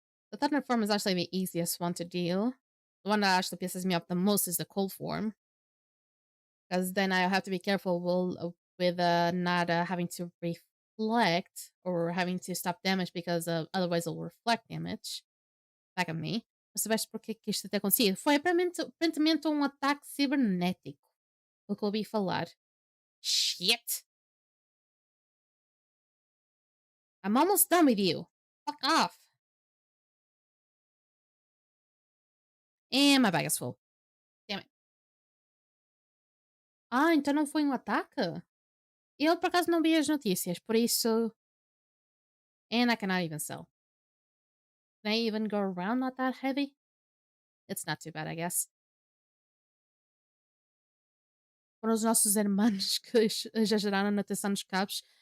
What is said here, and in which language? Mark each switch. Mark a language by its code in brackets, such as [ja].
[en] The thunder form is actually the easiest one to deal. The one that actually pisses me off the most is the cold form. Because then I have to be careful with not having to reflect or having to stop damage because otherwise it'll reflect damage back at me. [pt] Mas soubeste porque que isto até acontecia? Foi aparentemente um ataque cibernético. O que eu ouvi falar. [en] Shit! I'm almost done with you. Fuck off. And my bag is full. Damn it. [pt] Ah, então não foi um ataque? Eu por acaso não vi as notícias, por isso. [en] And I cannot even sell. Can I even go around not that heavy? It's not too bad, I guess. [pt] Foram os nossos irmãos que exageraram na tensão dos cabos.